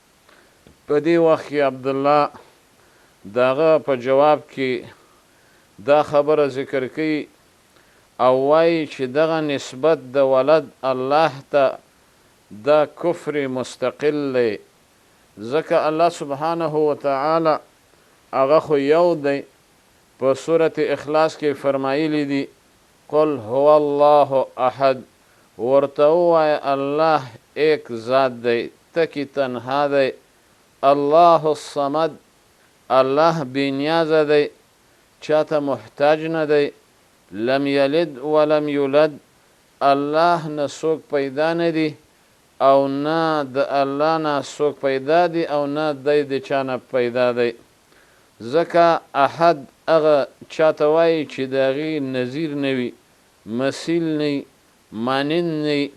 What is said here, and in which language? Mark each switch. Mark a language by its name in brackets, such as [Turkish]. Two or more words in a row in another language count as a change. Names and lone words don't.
[Pashto] په دې وخت کې عبدالله دغه په جواب کې دا خبره ذکر کوي او وایي چې دغه نسبت د ولد الله ته دا کفر مستقل دی، ځکه [Arabic] الله سبحانه وتعالی [Pashto] هغه خو یو دی. په سورة اخلاص کې فرمایلی دی [Arabic] قل هو الله احد، [Pashto] ورته ووایه الله ایک ذات دی، تکی تنها دی. [Arabic] الله الصمد، [Pashto] الله بینیازه دی، چاته محتاج نه دی. [Arabic] لم یلد ولم یولد، [Pashto] الله نه څوک پیدا نه دی او نه د الله نه څوک پیدا دی او نه دی د چا نه پیدا دی. ځکه احد هغه چاته وایي چې د هغې نظیر نه وي، مثیل نه وي، مانند نه وي.